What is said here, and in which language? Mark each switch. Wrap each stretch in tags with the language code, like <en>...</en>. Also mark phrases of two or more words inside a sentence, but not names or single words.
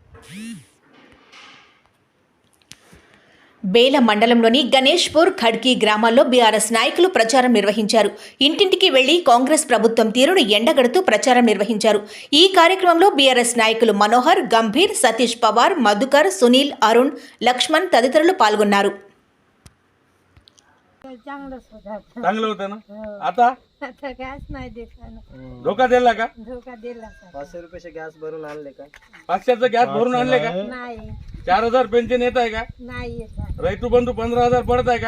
<te>బేల మండలంలోని గణేష్పూర్ ఖడ్కి గ్రామాల్లో బీఆర్ఎస్ నాయకులు ప్రచారం నిర్వహించారు. ఇంటింటికి వెళ్లి కాంగ్రెస్ ప్రభుత్వం తీరును ఎండగడుతూ ప్రచారం నిర్వహించారు. ఈ కార్యక్రమంలో బీఆర్ఎస్ నాయకులు మనోహర్, గంభీర్, సతీష్ పవార్, మధుకర్, సునీల్, అరుణ్, లక్ష్మణ్ తదితరులు పాల్గొన్నారు.</te> <mr>चांगलं होतं ना. आता गॅस नाही देत धोका दिला का? धोका दिला 500 रुपयाचे गॅस भरून आणले का? 500चं गॅस भरून आणले का? नाही 4000 पेन्शन येत आहे का? नाही येत रैतू बंधू 15000 पडत आहे का?</mr>